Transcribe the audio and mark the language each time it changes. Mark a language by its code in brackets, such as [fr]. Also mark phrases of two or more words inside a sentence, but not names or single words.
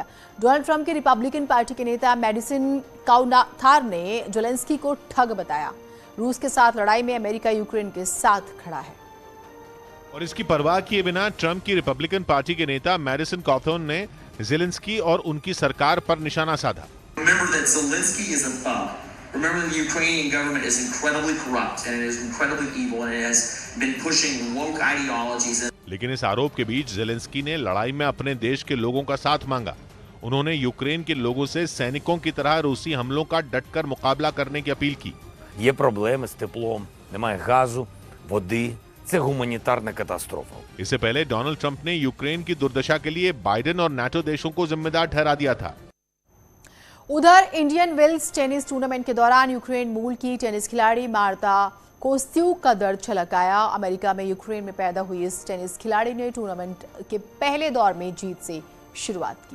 [hi] डोनाल्ड ट्रंप की रिपब्लिकन पार्टी के नेता मैडिसन काउनाथार ने ज़ेलेंस्की को ठग बताया। रूस के साथ लड़ाई में अमेरिका यूक्रेन के साथ खड़ा है, और इसकी परवाह किए बिना ट्रंप की रिपब्लिकन पार्टी के नेता मैडिसन काउनाथार ने ज़ेलेंस्की और उनकी सरकार पर निशाना साधा। [en] Remember, the Ukrainian government is incredibly corrupt and it is incredibly evil and it has been pushing woke ideologies. [hi] लेकिन इस आरोप के बीच ज़ेलेंस्की ने लड़ाई में अपने देश के लोगों का साथ मांगा। उन्होंने यूक्रेन के लोगों से सैनिकों की तरह रूसी हमलों का डटकर मुकाबला करने की अपील की। [uk] Є проблеми з теплом, немає газу, води. Це гуманітарна катастрофа। [hi] इससे पहले डोनाल्ड ट्रंप ने यूक्रेन की दुर्दशा के लिए बाइडेन और नाटो देशों को जिम्मेदार ठहरा दिया था। उधर इंडियन वेल्स [en] tennis tournament [hi] के दौरान यूक्रेन मूल की टेनिस खिलाड़ी मार्ता कोस्त्यूक का दर्द छलक आया। अमेरिका में यूक्रेन में पैदा हुई इस टेनिस खिलाड़ी ने टूर्नामेंट के पहले दौर में जीत से शुरुआत की